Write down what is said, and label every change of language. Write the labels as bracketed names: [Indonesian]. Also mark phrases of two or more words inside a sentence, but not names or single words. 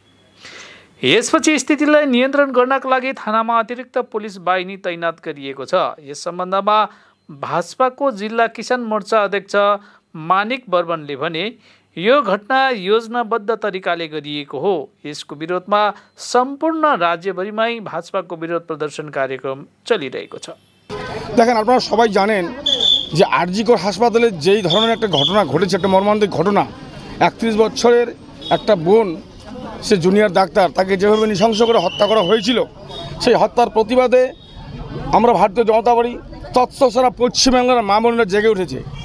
[Nepali] यसपछि स्थितिलाई नियन्त्रण गर्नका लागि थानामा अतिरिक्त पुलिस बाहिनी तैनात गरिएको छ। यस सम्बन्धमा भाजपाको जिल्ला किसान मोर्चा अध्यक्ष मानिक बर्मनले भने यो घटना योजनाबद्ध तरिकाले गरिएको हो। यसको विरोधमा सम्पूर्ण राज्यभरिमै भाजपाको विरोध प्रदर्शन कार्यक्रम चलिरहेको छ। [Bangla] দেখেন, আপনারা সবাই জানেন যে আরজিকর হাসপাতালে যেই ধরনের একটা ঘটনা ঘটেছে, একটা মর্মান্তিক ঘটনা, 31 বছরের একটা বোন, সে জুনিয়র ডাক্তার, তাকে যেভাবে নৃশংস করে হত্যা করা হয়েছিল, সেই হত্যার প্রতিবাদে আমরা ভারতীয় জনতা পার্টি তৎসারা পশ্চিমবাংলার মা বোনেরা জেগে উঠেছে